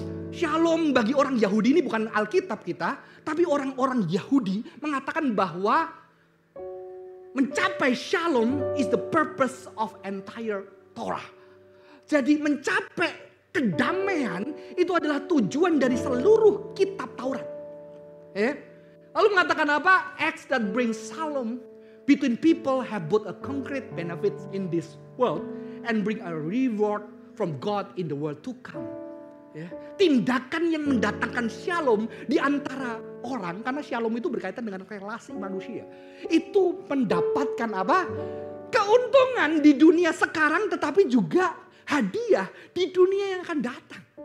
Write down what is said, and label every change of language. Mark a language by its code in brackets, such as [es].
[id] Shalom bagi orang Yahudi ini bukan Alkitab kita. Tapi orang-orang Yahudi mengatakan bahwa mencapai shalom [en] is the purpose of entire Torah. [id] Jadi mencapai kedamaian itu adalah tujuan dari seluruh kitab Taurat. Lalu mengatakan apa? [en] Acts that bring shalom between people have both a concrete benefits in this world and bring a reward from God in the world to come. [id] Tindakan yang mendatangkan shalom di antara orang, karena shalom itu berkaitan dengan relasi manusia, itu mendapatkan apa? Keuntungan di dunia sekarang, tetapi juga hadiah di dunia yang akan datang.